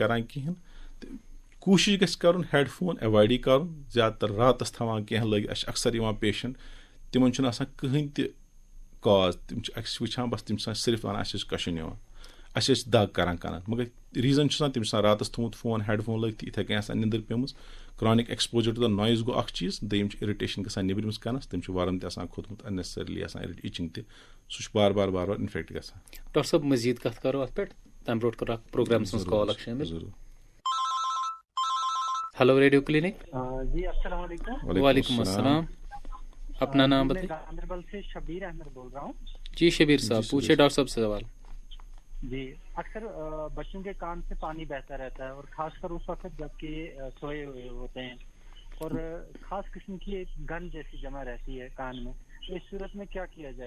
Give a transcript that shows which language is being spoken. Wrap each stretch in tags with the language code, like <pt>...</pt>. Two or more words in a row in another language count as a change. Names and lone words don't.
<ks>کران کِہینۍ تہٕ کوٗشِش گژھِ کرُن ہیڈ فون ایوایڈٕے کرُن زیادٕ تر راتس تھاوان کینٛہہ لٲگِتھ اَسہِ چھِ اکثر یِوان پیشنٹ تِمن چھُنہٕ آسان کٕہٕنۍ تہِ کاز تِم چھِ اَسہِ وٕچھان بس تِم چھِ آسان صرف وَنان اَسہِ ٲسۍ کشُن یِوان اَسہِ ٲسۍ دگ کران کَنن مگر ریٖزن چھُ آسان تٔمِس چھُ آسان راتس تھومُت فون ہیڈ فون لٲگِتھ یِتھٕے کٔنۍ آسان نِندٕر پیٚمٕژ</ks> <en>chronic exposure to the noise</en> <ks>گوٚو اکھ چیٖز دوٚیِم چھِ اِرِٹیشن گژھان نیبرِمِس کَنس تٔمِس چھُ ورم تہِ آسان کھوٚتمُت اننیسسرلی آسان اِچِنگ تہِ سُہ چھُ بار بار اِنفیکٹ گژھان ڈاکٹر صٲب مزیٖد کتھ کرو اتھ پٮ۪ٹھ تمہِ برونٛٹھ کرو اکھ پروگرامس منٛز کال اکھ شٲمِل</ks> <en>hello radio clinic</en> <ur>جی</ur> <ar>السلام علیکم وعلیکم السلام</ar> <ur>اپنا نام بتائیے گاندربل سے شبیر احمد بول رہا ہوں جی شبیر صاحب پوچھیے ڈاکٹر صاحب سے سوال جی اکثر بچوں کے کان سے پانی بہتا رہتا ہے اور خاص کر اس وقت جب کہ سوئے ہوئے ہوتے ہیں اور خاص قسم کی ایک گن جیسی جمع رہتی ہے کان میں اس صورت میں کیا کیا جائے</ur>